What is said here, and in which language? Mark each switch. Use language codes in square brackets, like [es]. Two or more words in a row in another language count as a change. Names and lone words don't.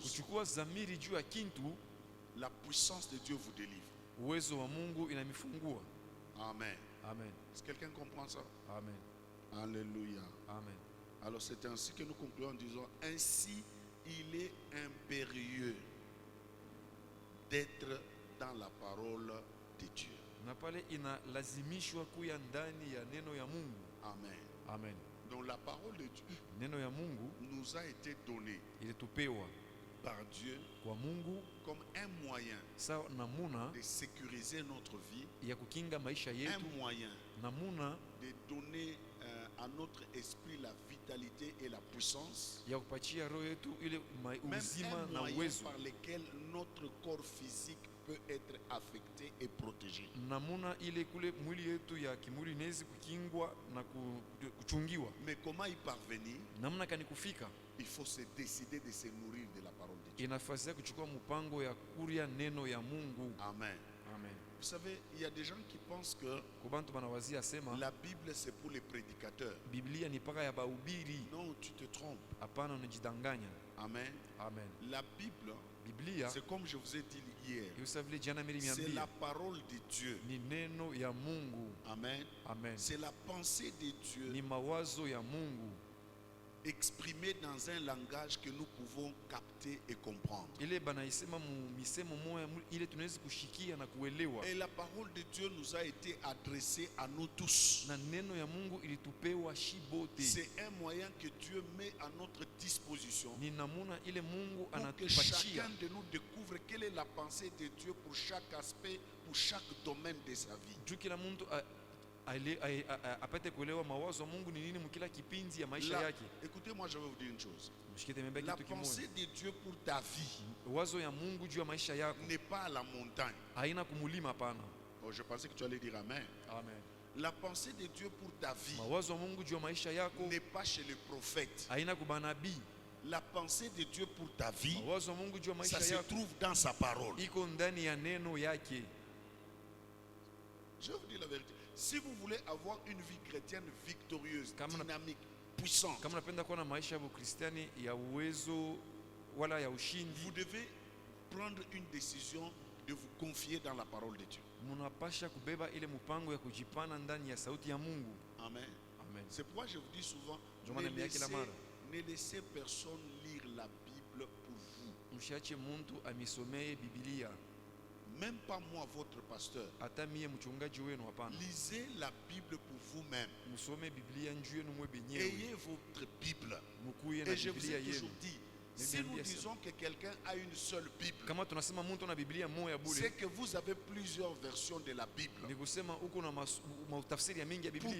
[sw] Kuchukua zamiri juu ya kintu, [fr] la puissance de Dieu vous délivre. [sw] uwezo wa Mungu inamifungua. Amen. Amen. [fr] Est-ce que quelqu'un comprend ça? Amen. Alléluia. Amen. Alors c'est ainsi que nous concluons en disant, ainsi il est impérieux d'être dans la parole de Dieu. [sw] Na pale inalazimishwa kuya ndani ya neno ya Mungu. Amen. Amen. [fr] Donc la parole de Dieu [sw] Neno ya Mungu [fr] nous a été donnée [sw] ilitupewa [fr] par Dieu [sw] kwa Mungu [fr] comme un moyen [sw] sawa namuna [fr] de sécuriser notre vie, [sw] ya kukinga maisha [fr] un [sw] yetu, [fr] moyen [sw] namuna [fr] de donner à notre esprit la vitalité et la puissance, [sw] ya kupatia roho yetu ile [fr] même [sw] uzima [fr] un [sw] na [fr] moyen [sw] uwezo, [fr] par lequel notre corps physique peut être affecté et protégé. [sw] namuna ile kule mwili yetu ya kimwili inawezi kukingwa na kuchungiwa. [fr] Mais comment y parvenir? [sw] Namna kani kufika, [fr] Il faut se décider de se nourrir de la parole de Dieu. [sw] inafasi ya kuchukua mpango ya kuria neno ya Mungu. Amen. Amen. [fr] Vous savez, il y a des gens qui pensent que [sw] Kubantu banawazia sema [fr] la Bible c'est pour les prédicateurs. [sw] Biblia ni paka ya bahubiri. [fr] Non, tu te trompes. [sw] Hapana, unajidanganya. Amen. Amen. [fr] La Bible, [sw] Biblia [fr] c'est comme je vous ai dit hier, [sw] Yusa vile jana [fr] c'est [sw] nilimiambia [fr] la parole de Dieu. [sw] ni neno ya Mungu. Amen. Amen. [fr] C'est la pensée de Dieu [sw] Ni mawazo ya Mungu [fr] exprimée dans un langage que nous pouvons capter et comprendre. [sw] ile banaisema mu misemo moya ile tunaweza kushikia na kuelewa. [fr] Et la parole de Dieu nous a été adressée à nous tous. [sw] Na neno ya Mungu ilitupewa shibote. [fr] C'est un moyen que Dieu met à notre disposition [sw] Ni namuna ile Mungu [fr] pour que [sw] anatupatia [fr] chacun de nous découvre quelle est la pensée de Dieu pour chaque aspect, pour chaque domaine de sa vie. [sw] juu kila mtu apate kuelewa mawazo ya Mungu ni nini mkila kipindi ya maisha [fr] La- [sw] yake. [fr] Écoutez-moi, je vais vous dire une chose. [sw] Mshikite mbele [fr] La [sw] kitu kimoja. [fr] pensée de Dieu pour ta vie [sw] Wazo ya Mungu juu ya maisha yako [fr] n'est pas à la montagne. [sw] haina kumulima hapana. [fr] Oh, je pensais que tu allais dire Amen. Amen. La pensée de Dieu pour ta vie [sw] Mawazo ya Mungu juu ya maisha yako [fr] n'est pas chez les prophètes. [sw] haina kubanabii. [fr] La pensée de Dieu pour ta vie, [sw] Mawazo ya Mungu juu ya [fr] ça [sw] maisha [fr] se [sw] yako [fr] trouve dans sa parole. [sw] iko ndani ya neno yake. [fr] Je vais vous dire la vérité. Si vous voulez avoir une vie chrétienne victorieuse, [sw] Kama na- [fr] dynamique, puissante, [sw] Kama napenda kuwa na maisha ya Ukristiani ya uwezo wala ya [fr] vous [sw] ushindi, [fr] devez prendre une décision de vous confier dans la parole de Dieu. [sw] munapasha kubeba ile mpango ya kujipana ndani ya sauti ya Mungu. Amen. Amen. [fr] C'est pourquoi je vous dis souvent, [sw] Ndio maana niambia kila mara, [fr] ne laissez personne lire la Bible pour vous. [sw] mshache muntu amisomee Biblia, [fr] Même pas moi, votre pasteur. [sw] hata mie mchungaji wenu hapana. [fr] Lisez la Bible pour vous-même. [sw] Musome Biblia njuu yenu mwe benyewe, [fr] Ayez votre Bible. [sw] mukuye na [fr] Et je vous [sw] Biblia [fr] ai toujours [sw] yenu. [fr] dit, Mais si bien nous dit ça. disons que quelqu'un a une seule Bible, [sw] Kama tunasema muntu na Biblia moya [fr] c'est [sw] bure, [fr] que vous avez plusieurs versions de la Bible. [sw] ni kusema uko na mautafsiri ya mingi ya Biblia.